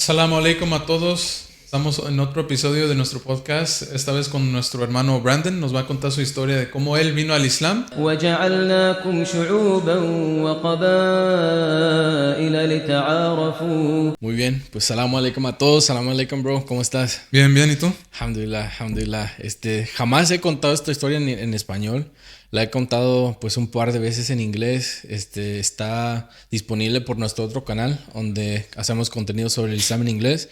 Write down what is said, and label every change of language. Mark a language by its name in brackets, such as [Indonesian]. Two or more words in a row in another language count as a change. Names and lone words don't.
[Arabic] السلام عليكم [Spanish] a todos. Estamos en otro episodio de nuestro podcast, esta vez con nuestro hermano Brandon. Nos va a contar su historia de cómo él vino al Islam. [Arabic] وجعلناكم شعوبا وقبائل لتعارفوا. [Spanish] Muy bien, pues [Arabic] السلام عليكم [Spanish] a todos, [Arabic] السلام عليكم [Spanish] bro, ¿cómo estás? Bien, bien, ¿y tú? [Arabic] الحمد لله، الحمد لله. [Spanish] Jamás he contado esta historia en español. La he contado pues un par de veces en inglés. Está disponible por nuestro otro canal donde hacemos contenido sobre el Islam en inglés.